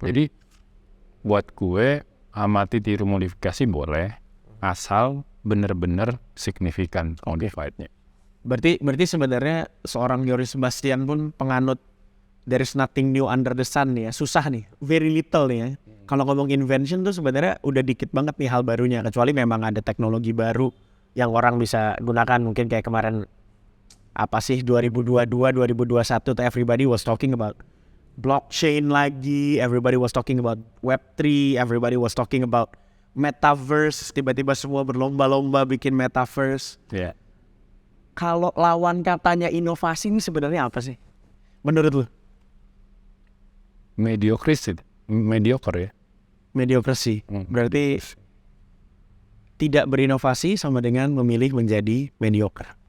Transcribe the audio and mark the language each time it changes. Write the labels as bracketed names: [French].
[Indonesian] Jadi buat gue amati tiru modifikasi boleh, asal benar-benar signifikan modified-nya. Berarti sebenarnya seorang Yoris Sebastian pun penganut [English] there is nothing new under the sun [Indonesian] nih ya. Susah nih, [English] very little [Indonesian] nih ya. Kalau ngomong invention tuh sebenarnya udah dikit banget nih hal barunya. Kecuali memang ada teknologi baru yang orang bisa gunakan. Mungkin kayak kemarin 2022, 2021 tuh [English] everybody was talking about blockchain [Indonesian] lagi. [English] Everybody was talking about Web3. Everybody was talking about metaverse. [Indonesian] Tiba-tiba semua berlomba-lomba bikin metaverse. [English] Yeah. [Indonesian] Kalau lawan katanya inovasi ini sebenarnya apa sih? Menurut lu? [English] Mediocre ya. Mediocracy. [Indonesian] Berarti tidak berinovasi sama dengan memilih menjadi mediocre.